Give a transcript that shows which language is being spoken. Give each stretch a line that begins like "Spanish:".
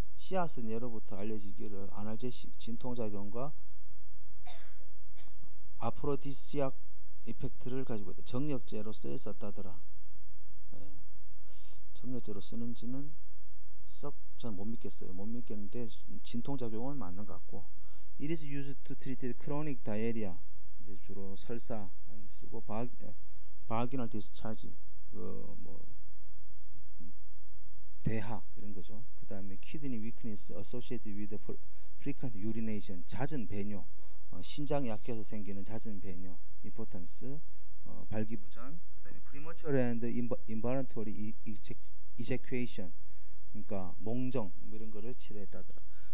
Korean: 씨앗은 예로부터 알려지기를 아날제식 진통작용과 아프로디시악 이펙트를 가지고 있다. 정력제로 쓰였었다더라. 예. 정력제로 쓰는지는 썩 저는 못 믿겠어요. 못 믿겠는데 진통작용은 맞는 것 같고.
English: It is used to treat chronic diarrhea.
Korean: 이제 주로 설사 쓰고
English: vaginal discharge
Korean: 그뭐 대하 이런 거죠. 그 다음에
English: kidney weakness associated with frequent urination
Korean: 잦은 배뇨, 신장이 약해서 생기는 잦은 배뇨, impotence, 발기부전, 그 다음에
English: premature and involuntary ejaculation
Korean: 그러니까 몽정 뭐 이런 거를 치료했다더라.